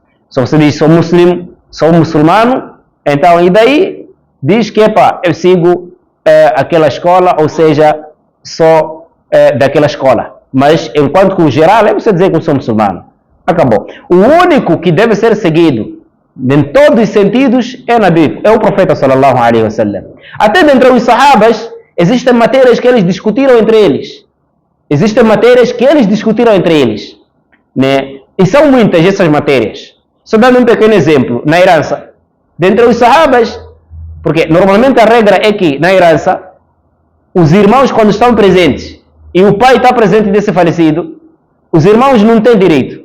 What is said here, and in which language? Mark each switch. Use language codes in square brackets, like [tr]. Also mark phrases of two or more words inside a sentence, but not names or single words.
[pt] Se você diz sou muçulmano, então, e daí diz que, eu sigo aquela escola, ou seja, sou daquela escola. Mas, enquanto que o geral é você dizer que eu sou muçulmano. Acabou. O único que deve ser seguido, em todos os sentidos, é Nabi, é o profeta [ar] صلى الله عليه وسلم. [pt] Até dentro dos sahabas, existem matérias que eles discutiram entre eles. Né? E são muitas essas matérias. Só dando um pequeno exemplo, na herança. Dentre os sahabas, porque normalmente a regra é que na herança, os irmãos quando estão presentes e o pai está presente desse falecido, os irmãos não têm direito.